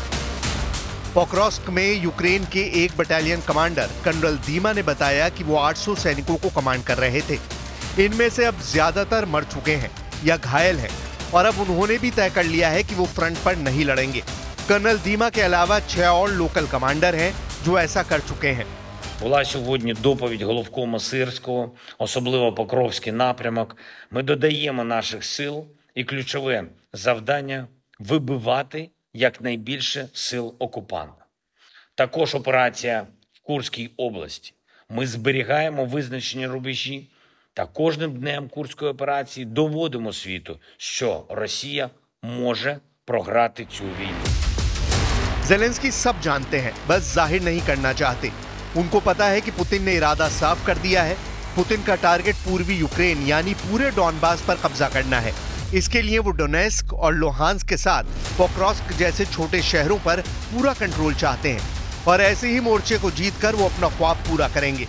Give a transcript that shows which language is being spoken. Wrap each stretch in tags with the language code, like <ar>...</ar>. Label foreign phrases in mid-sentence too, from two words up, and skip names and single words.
<hi>पोक्रोस्क में यूक्रेन के एक</hi> <en>battalion commander</en> <hi>कर्नल दीमा ने बताया कि वो 800 सैनिकों को कमांड कर रहे थे। इनमें से अब ज्यादातर मर चुके हैं या घायल हैं और अब उन्होंने भी तय कर लिया है कि वो फ्रंट पर नहीं लड़ेंगे। कर्नल दीमा के अलावा 6 और</hi> <en>local commander</en> <hi>हैं जो ऐसा कर चुके हैं।</hi> <uk>Була сьогодні доповідь головкома Сирського, особливо Покровський напрямок. Ми додаємо наших сил і ключове завдання – вибивати якнайбільше сил окупанта. Також операція в Курській області. Ми зберігаємо визначені рубежі та кожним днем Курської операції доводимо світу, що Росія може програти цю війну.</uk> <hi>जेलेंस्की सब जानते हैं, बस जाहिर नहीं करना चाहते। उनको पता है कि पुतिन ने इरादा साफ कर दिया है। पुतिन का टारगेट पूर्वी यूक्रेन यानी पूरे डॉनबास पर कब्जा करना है। इसके लिए वो डोनेस्क और लुहांस्क के साथ पोक्रोस्क जैसे छोटे शहरों पर पूरा कंट्रोल चाहते हैं और ऐसे ही मोर्चे को जीतकर वो अपना ख्वाब पूरा करेंगे।</hi>